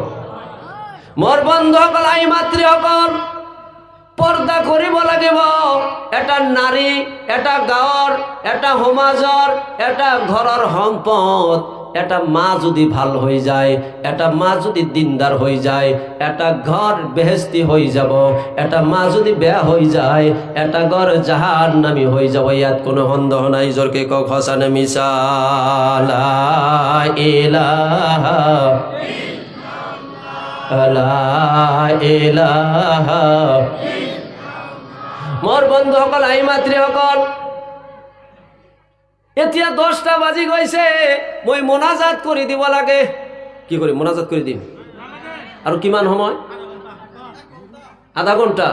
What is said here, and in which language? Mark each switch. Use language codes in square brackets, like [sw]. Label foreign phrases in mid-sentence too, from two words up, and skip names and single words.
[as] মোৰ বন্ধুসকল, আই মাতৃসকল, পৰ্দা কৰিব লাগিব। এটা নাৰী, এটা গাঁৱৰ, এটা সমাজৰ, এটা ঘৰৰ সম্পদ। এটা মা যদি ভাল হৈ যায়, এটা মা যদি দিনদার হৈ যায়, এটা ঘর বেহেস্তি হৈ যাব। এটা মা যদি বেয়া হৈ যায়, এটা ঘর জাহান্নামী হৈ যাব। ইয়াত কোনো সন্দেহ নাই। জোৰকে কওক সঁচা নে মিছা? [ar] لا إله لا إله. [as] মোৰ বন্ধুসকল, আই মাতৃসকল, এতিয়া 10টা বাজি গৈছে, মই মোনাজাত কৰি দিব লাগে। কি কৰি মোনাজাত কৰি দিম? আৰু কিমান সময়? আধা ঘণ্টা।